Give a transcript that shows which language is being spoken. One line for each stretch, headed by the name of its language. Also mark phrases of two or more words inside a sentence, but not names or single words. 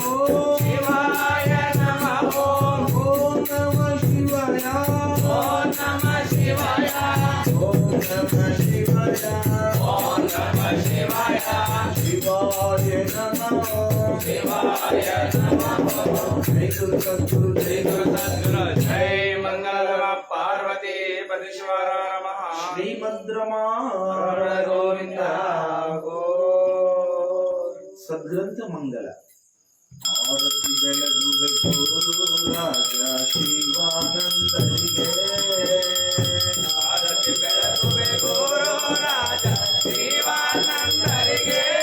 Sanskrit: शिवाय नमः ಓಂ ನಮಃ ಶಿವಾಯ. ओम नमः शिवाय ಓಂ ನಮಃ ಶಿವಾಯ. ओम नमः शिवाय ಶಿವಾಯ ನಮಃ. शिवाय नमः ಜೈ ಗುರು ಸದ್ಗುರು ಜೈ जय ಗುರು गुरु सद्गुरु जय मंगल नमः पार्वती पति शिवार नमः ಶ್ರೀಮದ್ रमण गोविंद गो ಸದ್ಗ್ರಂಥ ಮಂಗಲ.
Kannada: ಆರತಿ ಬೆಳಗುವೆ ಗುರು ರಾಜ ಶಿವಾನಂದರಿಗೆ. ಆರತಿ ಬೆಳಗುವೆ ಗುರು ರಾಜ ಶಿವಾನಂದರಿಗೆ